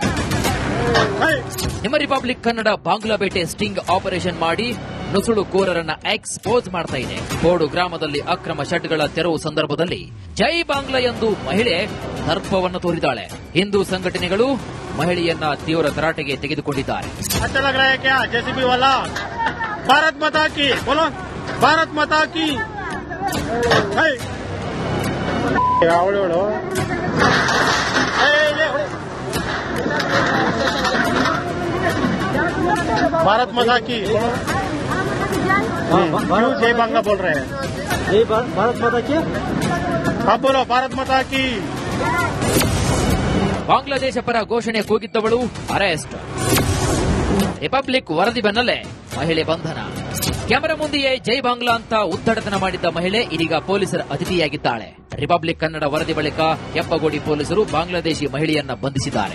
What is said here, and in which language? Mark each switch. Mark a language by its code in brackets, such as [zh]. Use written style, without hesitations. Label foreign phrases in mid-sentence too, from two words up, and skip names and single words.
[kn] ನಿಮ್ಮ ರಿಪಬ್ಲಿಕ್ ಕನ್ನಡ ಬಾಂಗ್ಲಾ ಬೇಟೆ [en] sting operation [kn] ಮಾಡಿ ನುಸುಳುಕೋರರನ್ನ ಎಕ್ಸ್ಪೋಸ್ ಮಾಡ್ತಾ ಇದೆ. ಬೋಡು ಗ್ರಾಮದಲ್ಲಿ ಅಕ್ರಮ ಶೆಡ್ಗಳ ತೆರವು ಸಂದರ್ಭದಲ್ಲಿ ಜೈ ಬಾಂಗ್ಲಾ ಎಂದು ಮಹಿಳೆ ದರ್ಪವನ್ನು ತೋರಿದ್ದಾಳೆ. ಹಿಂದೂ ಸಂಘಟನೆಗಳು ಮಹಿಳೆಯನ್ನ ತೀವ್ರ ತರಾಟೆಗೆ ತೆಗೆದುಕೊಂಡಿದ್ದಾರೆ. [hi] अच्छा लग रहा है क्या? जेसीबी वाला भारत माता की बोलो, भारत माता की. भारत माता की जय बांग्ला बोल रहे हैं. जय भारत माता की. आप बोलो भारत माता की. [kn] ಬಾಂಗ್ಲಾದೇಶ ಪರ ಘೋಷಣೆ ಕೂಗಿದ್ದವಳು ಅರೆಸ್ಟ್. ರಿಪಬ್ಲಿಕ್ ವರದಿ ಬೆನ್ನಲ್ಲೇ ಮಹಿಳೆ ಬಂಧನ. ಕ್ಯಾಮೆರಾ ಮುಂದೆಯೇ ಜೈ ಬಾಂಗ್ಲಾ ಅಂತ ಉದ್ದಟತನ ಮಾಡಿದ್ದ ಮಹಿಳೆ ಇದೀಗ ಪೊಲೀಸರ ಅತಿಥಿಯಾಗಿದ್ದಾಳೆ. ರಿಪಬ್ಲಿಕ್ ಕನ್ನಡ ವರದಿ ಬಳಿಕ ಹೆಪ್ಪಗೋಡಿ ಪೊಲೀಸರು ಬಾಂಗ್ಲಾದೇಶಿ ಮಹಿಳೆಯನ್ನ ಬಂಧಿಸಿದ್ದಾರೆ.